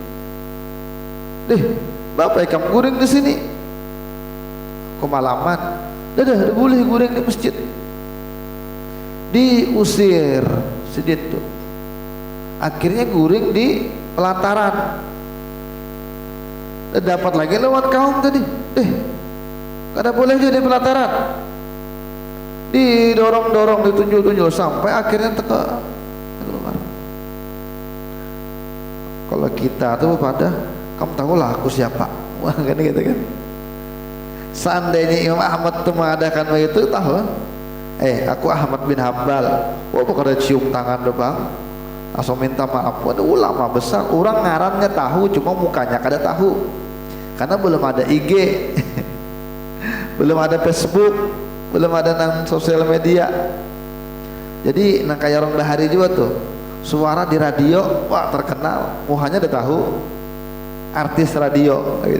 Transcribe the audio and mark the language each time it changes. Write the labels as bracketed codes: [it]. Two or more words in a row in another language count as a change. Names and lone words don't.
[bjn] Bapak ikan guring di sini, kemalaman, dah boleh guring di masjid. Diusir sidin tuh. Akhirnya guring di pelataran. Dapat lagi lawan kaum tadi. Kada boleh jadi pelataran. [id] Didorong-dorong, ditunjuk-tunjuk sampai akhirnya keluar. Kalau kita tuh pada, kamu tahu lah aku siapa, wah kan gitu kan. Seandainya Imam Ahmad itu mengadakan begitu, tahu? Aku Ahmad bin Hambal. [bjn] Kada cium tangan depan, langsung minta maaf. Ada ulama besar, orang ngarannya tahu, cuma mukanya kada tahu, karena belum ada IG, belum ada Facebook, belum ada nang sosial media. Jadi nang kayak orang bahari juga tuh, suara di radio, wah terkenal, mukanya udah tahu, artis radio gitu.